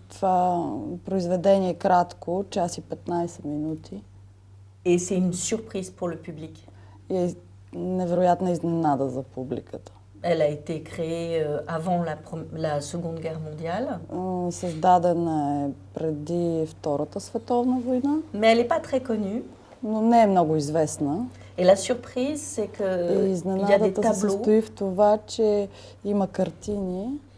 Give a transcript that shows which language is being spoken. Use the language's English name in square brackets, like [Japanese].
[Bulgarian] Това произведение е кратко, час и 15 минути. [French] Et c'est une surprise pour le public. [Bulgarian] И е невероятна изненада за публиката. [French] Elle a été créée avant la Seconde Guerre mondiale. [Bulgarian] Създадена е преди Втората световна война. [French] Mais elle n'est pas très connue. [Bulgarian] Но не е много известна. [French] Et la surprise, c'est que il y a des tableaux. [Bulgarian] Се състои в това, че има картини.